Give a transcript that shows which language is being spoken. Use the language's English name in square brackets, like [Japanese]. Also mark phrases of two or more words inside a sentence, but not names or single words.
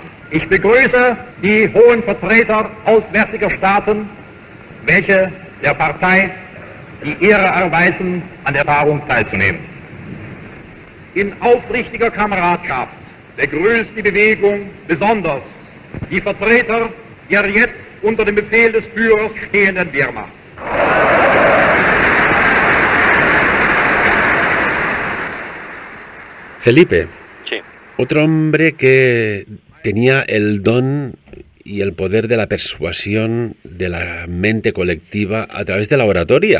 [German] Ich begrüße die hohen Vertreter auswärtiger Staaten, welche der Partei die Ehre erweisen, an der Tagung teilzunehmen. In aufrichtiger Kameradschaft begrüßt die Bewegung besonders die Vertreter der jetzt unter dem Befehl des Führers stehenden Wehrmacht. [Spanish] Felipe, sí. Otro hombre que tenía el don y el poder de la persuasión de la mente colectiva a través de la oratoria.